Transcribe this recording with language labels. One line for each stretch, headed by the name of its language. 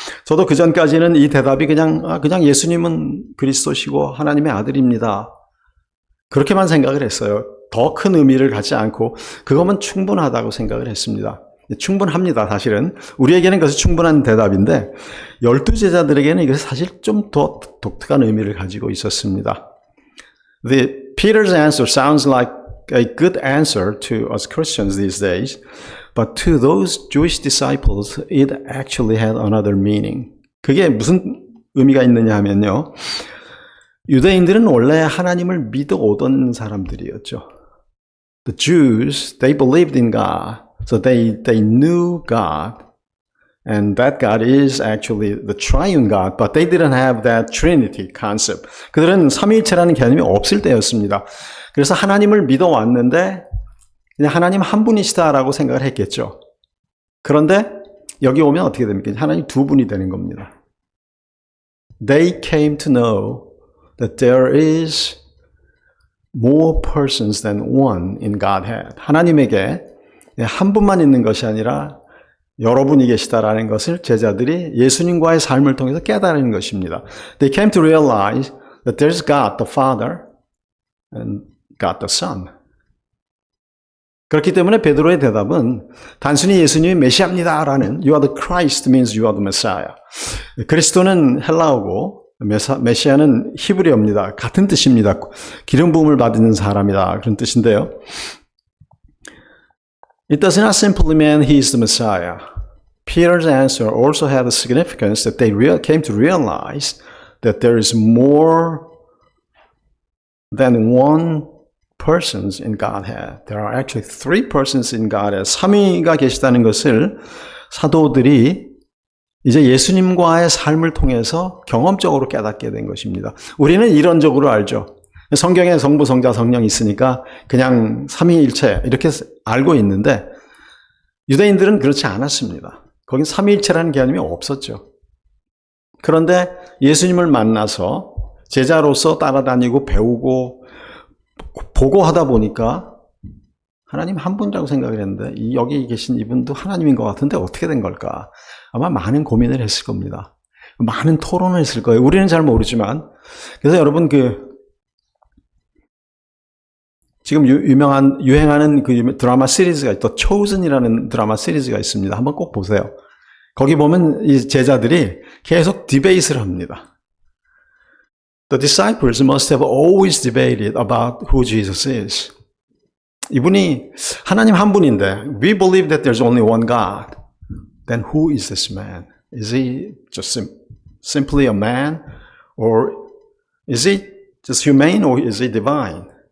Korean: 저도 그 전까지는 이 대답이 그냥 예수님은 그리스도시고 하나님의 아들입니다. 그렇게만 생각을 했어요. 더 큰 의미를 갖지 않고 그것만 충분하다고 생각을 했습니다. 충분합니다. 사실은 우리에게는 그것이 충분한 대답인데 12제자들에게는 이것이 사실 좀 더 독특한 의미를 가지고 있었습니다.
English: Peter's answer sounds like a good answer to us Christians these days, but to those Jewish disciples, it actually had another meaning.
Korean: 그게 무슨 의미가 있느냐 하면요. 유대인들은 원래 하나님을 믿어오던 사람들이었죠.
English: The Jews, they believed in God, so they knew God, and that God is actually the triune God, but they didn't have that Trinity concept.
Korean: 그들은 삼위일체라는 개념이 없을 때였습니다. 그래서 하나님을 믿어왔는데 그냥 하나님 한 분이시다라고 생각을 했겠죠. 그런데 여기 오면 어떻게 됩니까? 하나님 두 분이 되는 겁니다.
English: They came to know that there is more persons than one in Godhead.
Korean: 하나님에게 한 분만 있는 것이 아니라 여러분이 계시다라는 것을 제자들이 예수님과의 삶을 통해서 깨달은 것입니다.
English: They came to realize that there's God the Father and God the Son.
Korean: 그렇기 때문에 베드로의 대답은 단순히 예수님이 메시아입니다라는
English: You are the Christ means you are the Messiah.
Korean: 그리스도는 헬라어고 메시아는 히브리어입니다. 같은 뜻입니다. 기름 부음을 받는 사람이다. 그런 뜻인데요.
English: It does not simply mean he is the Messiah. Peter's answer also had a significance that they came to realize that there is more than one persons in Godhead. There are actually three persons in Godhead.
Korean: 삼위가 계시다는 것을 사도들이 이제 예수님과의 삶을 통해서 경험적으로 깨닫게 된 것입니다. 우리는 이론적으로 알죠. 성경에 성부, 성자, 성령이 있으니까 그냥 삼위일체 이렇게 알고 있는데 유대인들은 그렇지 않았습니다. 거긴 삼위일체라는 개념이 없었죠. 그런데 예수님을 만나서 제자로서 따라다니고 배우고 보고 하다 보니까 하나님 한 분이라고 생각을 했는데 여기 계신 이분도 하나님인 것 같은데 어떻게 된 걸까? 아마 많은 고민을 했을 겁니다. 많은 토론을 했을 거예요. 우리는 잘 모르지만. 그래서 여러분 지금 유행하는 그 드라마 시리즈가 The Chosen이라는 드라마 시리즈가 있습니다. 한번 꼭 보세요. 거기 보면 이 제자들이 계속 디베이트를 합니다.
English: The disciples must have always debated about who Jesus is.
Korean: 이분이 하나님 한 분인데
English: we believe that there's only one God. Then who is this man? Is he just simply a man? Or is he just humane or is he divine?